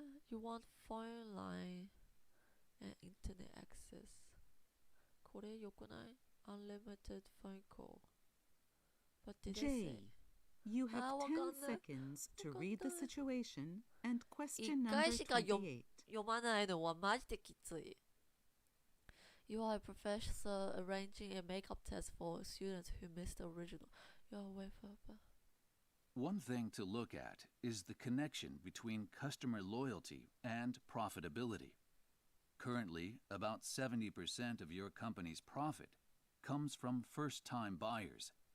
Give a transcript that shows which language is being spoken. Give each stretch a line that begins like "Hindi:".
English: You want phone line and internet access. これ良くない Unlimited phone call. What did J. they say? You have 10 seconds to read the situation and question number 28.
Japanese: 読まないのはマジできつい。
English: You are a professor arranging a makeup test for students who missed the original. You are way further. One thing to look at is the connection between customer loyalty and profitability. Currently, about 70% of your company's profit comes from first-time buyers.